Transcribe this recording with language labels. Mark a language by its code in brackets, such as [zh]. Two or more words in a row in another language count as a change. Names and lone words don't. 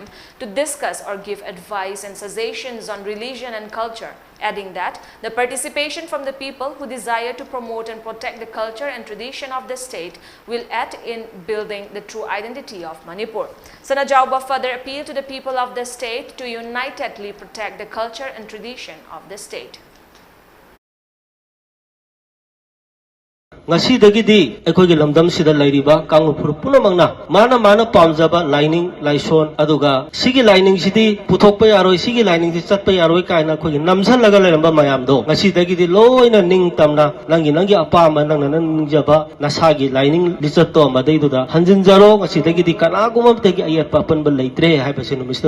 [en] to discuss or give advice and suggestions on religion and culture, adding that the participation from the people who desire to promote and protect the culture and tradition of the state will aid in building the true identity of Manipur. Sanajauba further appealed to the people of the state to unitedly protect the culture and tradition of the state. [mni] Ngasidagidi akoigi lamdam sida lairiba kangupur punamangna mana pamjaba lining laison aduga sigi lining sidi puthokpa yaroi sigi lining si chatpa yaroi kaina akoigi namsalaga lairamba mayamdo ngasidagidi loina ningtamna nangi apama nangna ningjaba nasagi lining lisatto madaiduda hanjinjaro ngasidagidi kanaguma tegi ayatpa panba leitre haibasinu Mr.